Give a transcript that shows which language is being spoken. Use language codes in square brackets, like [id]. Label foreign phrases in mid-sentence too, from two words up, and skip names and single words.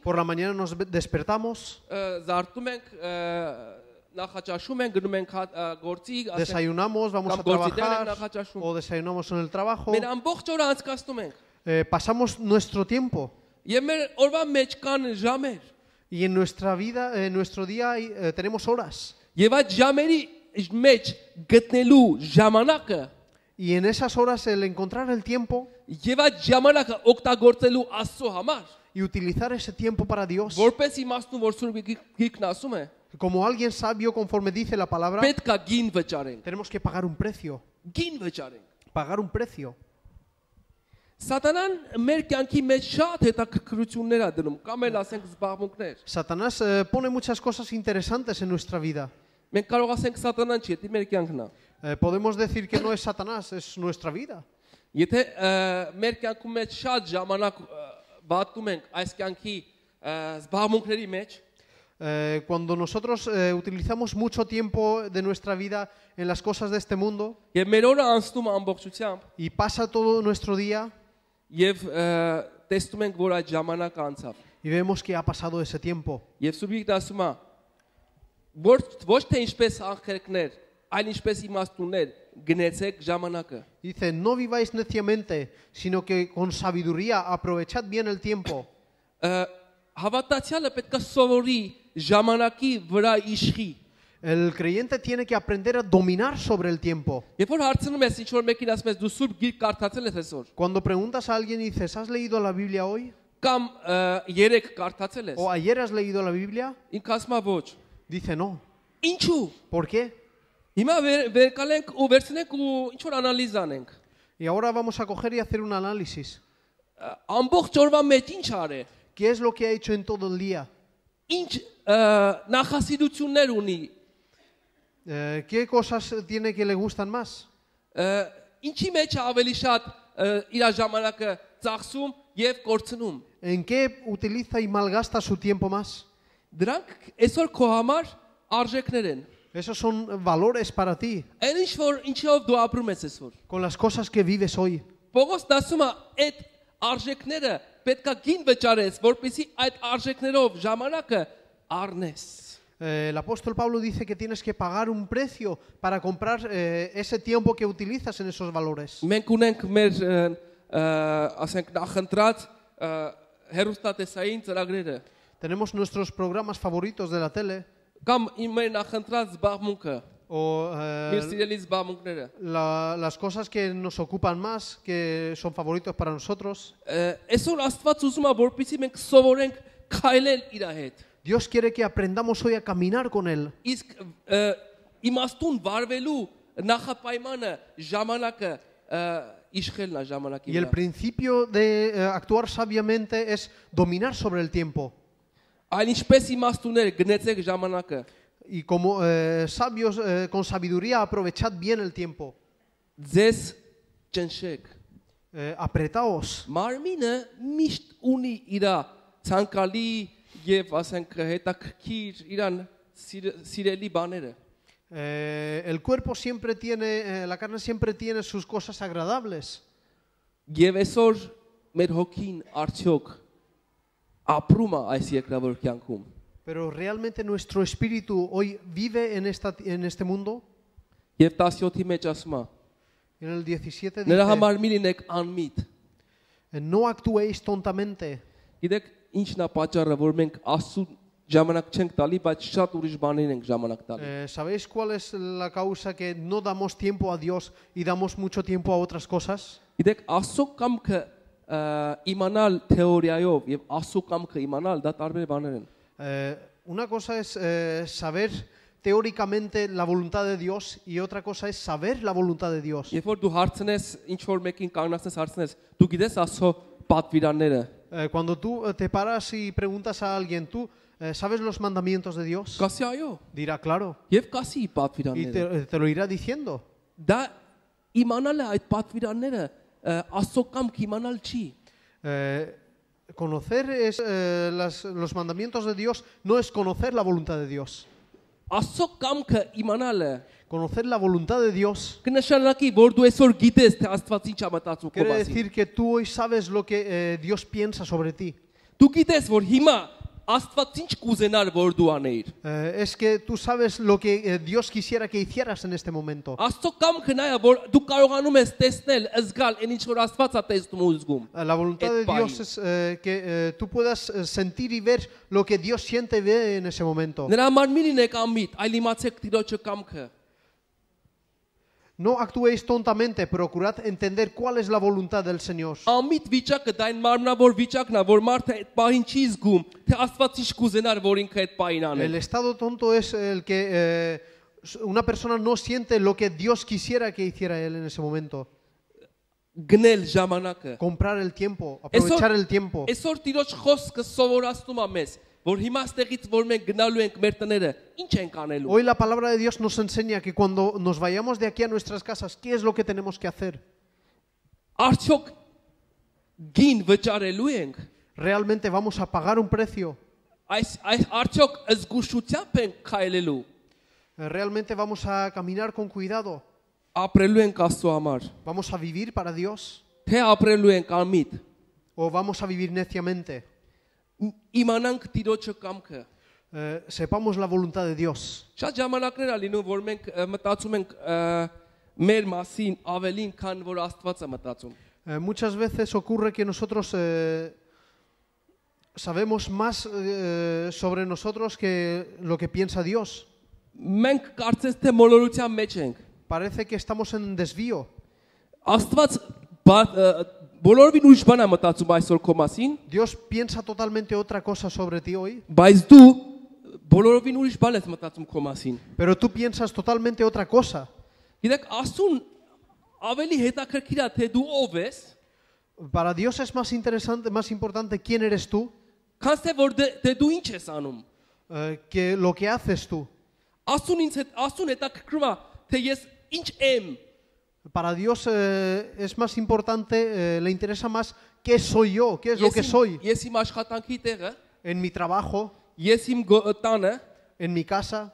[es] Por la mañana nos despertamos, [hy] զարթնում ենք, նախաճաշում ենք, գնում ենք գործի, [es] desayunamos, vamos a trabajar o desayunamos en el trabajo. [hy] մեր ամբողջ օրը անցկացնում ենք։ [es] Pasamos nuestro tiempo [hy] Եվ մեր օրվա մեջ կան ժամեր։ [es] y en nuestra vida, en nuestro día tenemos horas. [hy] Եվ այդ ժամերի մեջ գտնելու ժամանակը [es] Y en esas horas el encontrar el tiempo [hy] եւ այդ ժամանակը օգտագործելու Աստծո համար, [es] y utilizar ese tiempo para Dios. [hy] որպես իմաստուն որ Սուրբ Գիրքն ասում է, [es] Como alguien sabio, conforme dice la palabra, [hy] պետք է գին վճարենք, [es] tenemos que pagar un precio. [hy] գին վճարենք։ [es] Pagar un precio. [hy] Սատանան մեր կյանքի մեջ շատ հետաքրքրություններ է դնում, կամ էլ ասենք զբաղմունքներ։ [es] Satanás pone muchas cosas interesantes en nuestra vida. [hy] Մենք կարող ասենք Սատանան չի, դա մեր կյանքն է։ [es] Podemos decir que no es Satanás, es nuestra vida. [hy] Եթե մեր կյանքում մեջ շատ ժամանակ վատում ենք այս կյանքի զբաղմունքների մեջ, [es] Cuando nosotros utilizamos mucho tiempo de nuestra vida en las cosas de este mundo [hy] եւ մեր օրը անցնում է ամբողջությամբ, [es] y pasa todo nuestro día [hy] եւ տեսնում ենք, որ այդ ժամանակը անցավ։ [es] y vemos que ha pasado ese tiempo. [hy] Եվ Սուրբ Գիրքն ասում է, ոչ թե ինչպես աղքերքներ, այլ ինչպես իմաստուններ գնեցեք ժամանակը։ [es] Dice, no viváis neciamente, sino que con sabiduría aprovechad bien el tiempo. [hy] Հավատացյալը պետք է սովորի ժամանակի վրա իշխի։ [es] El creyente tiene que aprender a dominar sobre el tiempo. [hy] Երբ որ հարցնում ես ինչ որ մեկին ասում ես դու Սուրբ Գիրք կարդացել ես այսօր, [es] Cuando preguntas a alguien y dices, ¿has leído la Biblia hoy? [hy] կամ երեք կարդացել ես, [es] ¿O ayer has leído la Biblia? [hy] ինքը ասում է ոչ։ [es] Dice, no. [hy] Ինչու։ [es] ¿Por qué? [hy] Հիմա վերկալենք ու վերցնենք ու ինչ որ անալիզ անենք։ [es] Y ahora vamos a coger y hacer un análisis. [hy] Ամբողջ օրվա մեջ ինչ արե։ [es] ¿Qué es lo que ha hecho en todo el día? [hy] Ինչ նախասիրություններ ունի։ [es] ¿Qué cosas tiene que le gustan más? [hy] Ինչի մեջ է ավելի շատ իր ժամանակը ծախսում եւ կորցնում։ [es] ¿En qué utiliza y malgasta su tiempo más? [hy] Դրանք այսօր քո համար արժեքներ են։ [es] Esos son valores para ti, [hy] Այն ինչով դու ապրում ես այսօր։ [es] con las cosas que vives hoy. [hy] Պողոսն ասում է, այդ արժեքները պետքա գին վճարես, որպեսզի այդ արժեքներով ժամանակը առնես։ [es] El apóstol Pablo dice que tienes que pagar un precio para comprar ese tiempo que utilizas en esos valores. [hy] Մենք ունենք մեր ասենք նախընտրած հերոստատեսային ծրագրերը [es] Tenemos nuestros programas favoritos de la tele [hy] կամ մեր նախընտրած զբաղմունքը, [es] o [hy] մեր սիրելի զբաղմունքները։ [es] las cosas que nos ocupan más, que son favoritos para nosotros. [hy] Այսօր Աստված ուզում է, որպեսզի մենք սովորենք քայլել իր հետ։ [es] Dios quiere que aprendamos hoy a caminar con Él. [hy] Իսկ իմաստուն վարվելու նախապայմանը ժամանակը իշխելն է ժամանակի [es] Y el [hy] վրա։ [es] principio de actuar sabiamente es dominar sobre el tiempo. [hy] Այլ ինչպես իմաստուններ գնեցեք ժամանակը։ [es] Y como sabios, con sabiduría, aprovechad bien el tiempo. [hy] Ձեզ ճնշեք։ [es] Apretaos. [hy] Մարմինը միշտ ունի իր ցանկալի եւ ասենք հետաքրքիր իրան սիրելի բաները։ [es] El cuerpo siempre tiene, la carne siempre tiene sus cosas agradables. [hy] Եվ այսօր մեր հոգին արդյոք ապրում է այս երկրավոր կյանքում։ [es] Pero realmente nuestro espíritu hoy vive en este mundo. [hy] Եվ 17-ի մեջ ասում է. [es] En el 17 [hy] Նրա [es] dice, [hy] համար մի լինեք անմիտ։ [es] no actuéis tontamente. [hy] Գիտեք ինչն է պատճառը, որ մենք Աստծո ժամանակ չենք տալի, բայց շատ ուրիշ բաներին ենք ժամանակ տալի։ [es] ¿Sabéis cuál es la causa que no damos tiempo a Dios y damos mucho tiempo a otras cosas? [hy] Գիտեք Աստծո կամքը իմանալ թեորիայով եւ Աստծո կամքը իմանալ դա տարբեր բաներ են։ [es] Una cosa es saber teóricamente la voluntad de Dios y otra cosa es saber la voluntad de Dios. [hy] Երբ որ դու հարցնես, ինչ որ մեկին կանգնացնես հարցնես, դու գիտես Աստծո պատվիրանները։ [es] Cuando tú te paras y preguntas a alguien, ¿tú sabes los mandamientos de Dios? [hy] Կասի այո։ [es] Dirá, claro. [hy] Եվ կասի [es] Y [hy] պատվիրանները։ [es] te lo irá diciendo. [hy] Դա իմանալը այդ պատվիրանները Աստծո կամքը իմանալ չի։ [es] Conocer los mandamientos de Dios no es conocer la voluntad de Dios. [hy] Աստծո կամքը իմանալը [es] Conocer la voluntad de Dios [hy] կնշանակի, որ դու այսօր գիտես թե Աստված ինչ է մտածում քո [es] quiere [hy] մասին։ [es] decir que tú hoy sabes lo que Dios piensa sobre ti. [hy] Դու գիտես, որ հիմա Աստված ինչ կուզենար, որ դու անեիր։ [es] Es que tú sabes lo que Dios quisiera que hicieras en este momento. [hy] Աստծո կամքը նա է, որ դու կարողանում ես տեսնել, զգալ, այն ինչ որ Աստված է տեսնում ու զգում։ [es] La voluntad de Dios es que tú puedas sentir y ver lo que Dios siente y ve en ese momento. [hy] Նրա համար մի լինեք անմիտ, այլ իմացեք Տիրոջը կամքը։ [es] No actuéis tontamente, procurad entender cuál es la voluntad del Señor. [hy] Ամիտ վիճակը դա այն մարմնավոր վիճակն է, որ մարդը այդ պահին չի զգում, թե Աստված ինչ կուզենար, որ ինքը այդ պահին [es] El [hy] աներ։ [es] estado tonto es el que una persona no siente lo que Dios quisiera que hiciera él en ese momento. [hy] Գնել ժամանակը։ [es] Comprar el tiempo, aprovechar el tiempo. [hy] Այսօր Տիրոջ խոսքը սովորացնում է մեզ, որ հիմա ստեղից որ մենք գնալու ենք մեր տները, ինչ ենք անելու։ [es] Hoy la palabra de Dios nos enseña que cuando nos vayamos de aquí a nuestras casas, ¿qué es lo que tenemos que hacer? [hy] Արդյոք գին վճարելու ենք։ [es] ¿Realmente vamos a pagar un precio? [hy] Արդյոք զգուշությամբ ենք քայլելու։ [es] ¿Realmente vamos a caminar con cuidado? [hy] Ապրելու ենք Աստծո համար։ [es] ¿Vamos a vivir para Dios? [hy] Թե ապրելու ենք անմիտ։ [es] ¿O vamos a vivir neciamente? [hy] Իմանանք Տիրոջը կամքը։ [es] Sepamos la voluntad de Dios. [hy] Շատ ժամանակներ է լինում, որ մենք մտածում ենք մեր մասին ավելին, քան որ Աստված է մտածում։ [es] Muchas veces ocurre que nosotros sabemos más sobre nosotros que lo que piensa Dios. [hy] Մենք կարծես թե մոլորության մեջ ենք։ [es] Parece que estamos en desvío. [hy] Աստված բոլորովին ուրիշ բան է մտածում այսօր քո մասին, [es] Dios piensa totalmente otra cosa sobre ti hoy, [hy] բայց դու բոլորովին ուրիշ բան ես մտածում քո մասին։ [es] pero tú piensas totalmente otra cosa. [hy] Գիտեք, Աստուն ավելի հետաքրքիր է թե դու ով ես, [es] Para Dios es más interesante, más importante quién eres tú, [hy] քան թե որ դու ինչ ես անում։ [es] que lo que haces tú. [hy] Աստուն հետաքրքրում է թե ես ինչ եմ։ [es] Para Dios es más importante, le interesa más qué soy yo, qué es lo que soy. [hy] Ես իմ աշխատանքի տեղը, [es] En mi trabajo, [hy] ես իմ տանը, [es] en mi casa,